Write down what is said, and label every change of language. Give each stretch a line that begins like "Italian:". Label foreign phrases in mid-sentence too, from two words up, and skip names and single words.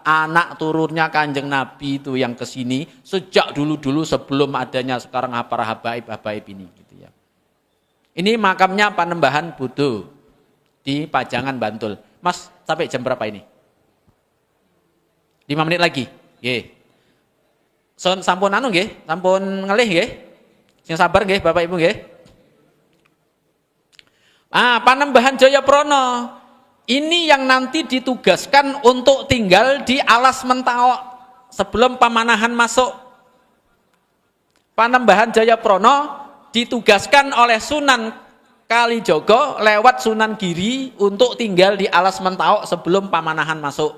Indonesian: Anak turunnya Kanjeng Nabi itu yang kesini sejak dulu-dulu sebelum adanya sekarang para habaib ini. Gitu ya. Ini makamnya Panembahan Bodo di Pajangan Bantul. Mas, sampai jam berapa ini? 5 menit lagi.
Javanese: Nggih. Sampun anu nggih, sampun ngelih nggih. Sing sabar nggih Bapak Ibu nggih.
Indonesian: Panembahan Jayaprana. Ini yang nanti ditugaskan untuk tinggal di Alas Mentawok sebelum pamanahan masuk. Panembahan Jayaprana ditugaskan oleh Sunan Kalijogo lewat Sunan Giri untuk tinggal di Alas Mentawok sebelum pamanahan masuk.